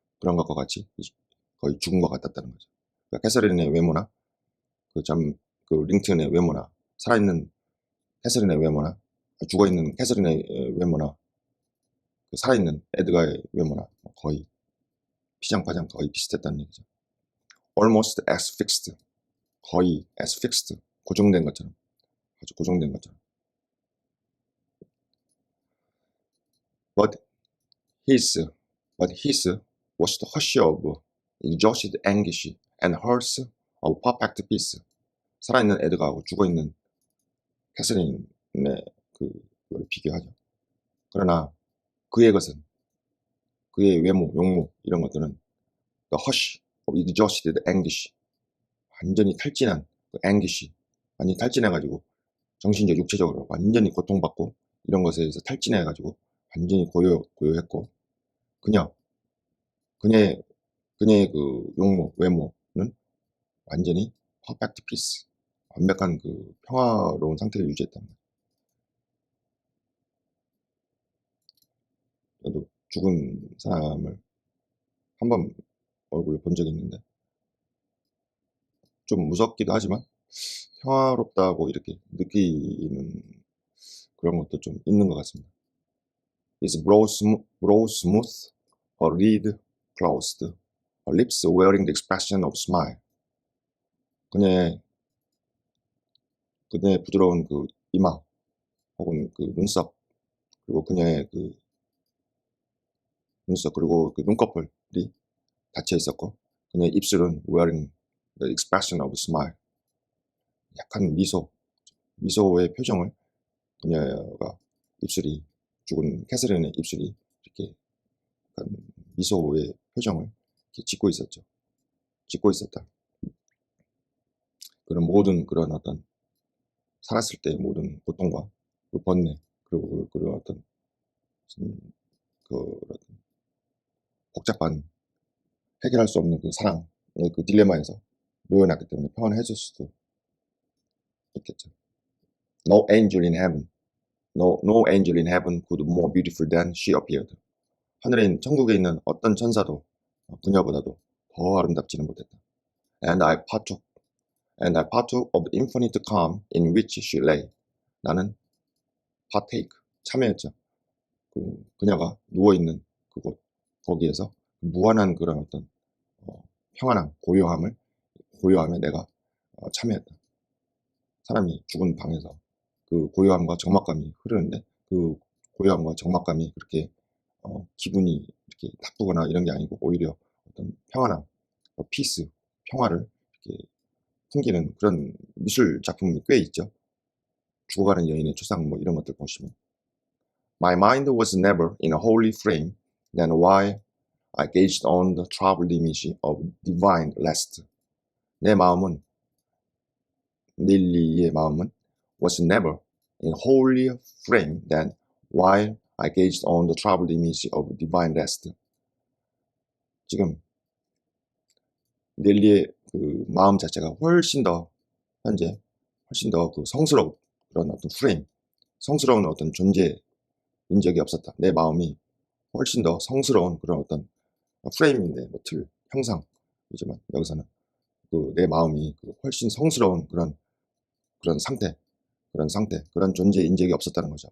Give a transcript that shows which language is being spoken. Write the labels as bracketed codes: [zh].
[ko] 그런 것과 같이 거의 죽은 것 같았다는 거죠. 그러니까 캐서린의 외모나 그 링튼의 외모나 살아있는 캐서린의 외모나 죽어있는 캐서린의 외모나 그 살아있는 에드가의 외모나 거의 피장파장 거의 비슷했다는 얘기죠. [en] almost as fixed, [ko] 거의 [en] as fixed, [ko] 고정된 것처럼, 아주 고정된 것처럼. [en] But his, but his was the hush of exhausted anguish and hers of perfect peace. [ko] 살아있는 에드가하고 죽어있는 캐서린의 그걸 비교하죠. 그러나 그의 것은 그의 외모, 용모 이런 것들은 [en] the hush of exhausted anguish, [ko] 완전히 탈진한 그 anguish, 완전히 탈진해가지고 정신적, 육체적으로 완전히 고통받고 이런 것에 의해서 탈진해가지고 완전히 고요했고 그녀의 그 용모, 외모는 완전히 [en] perfect peace, [ko] 완벽한 그 평화로운 상태를 유지했다는 거예요. 저도 죽은 사람을 한 번 얼굴을 본 적이 있는데 좀 무섭기도 하지만 평화롭다고 이렇게 느끼는 그런 것도 좀 있는 것 같습니다. [en] His brow smooth, her lid closed, her lips wearing the expression of smile. [ko] 그녀의 부드러운 그 이마 혹은 그 눈썹 그리고 그녀의 그 눈썹 그리고 그 눈꺼풀이 닫혀 있었고 그녀의 입술은 [en] wearing the expression of smile. [ko] 약간 미소의 표정을 그녀가 입술이 죽은 캐서린의 입술이 이렇게 약간 미소의 표정을 이렇게 짓고 있었다. 그런 어떤 살았을 때의 모든 고통과 그 번뇌 그리고 그런 어떤 그 복잡한 해결할 수 없는 그 사랑의 그 딜레마에서 놓여놨기 때문에 표현해 줄 수도 있겠죠. [en] No angel in heaven, no angel in heaven could more beautiful than she appeared. [ko] 하늘에 있는 천국에 있는 어떤 천사도 그녀보다도 더 아름답지는 못했다. [en] And I partook of the infinite calm in which she lay. [ko] 나는 partake, 참여했죠. 그녀가 누워있는 그곳, 거기에서 무한한 그런 어떤 평안함, 고요함에 내가 참여했다. 사람이 죽은 방에서 그 고요함과 적막감이 흐르는데 그 고요함과 적막감이 그렇게 기분이 이렇게 나쁘거나 이런 게 아니고 오히려 어떤 평안함, 피스, 평화를 이렇게 풍기는 그런 미술 작품이 꽤 있죠. 죽어가는 여인의 초상 뭐 이런 것들 보시면 [en] My mind was never in a holy frame than while I gazed on the troubled image of divine rest. [ko] 릴리의 마음은 [en] was never in a holy frame than while I gazed on the troubled image of divine rest. [ko] 지금 릴리의 그 마음 자체가 현재 훨씬 더 그 성스러운 그런 어떤 성스러운 어떤 존재인 적이 없었다. 내 마음이 훨씬 더 성스러운 그런 어떤 프레임인데 뭐 형상이지만 여기서는 내 마음이 훨씬 성스러운 그런 상태, 그런 존재인 적이 없었다는 거죠.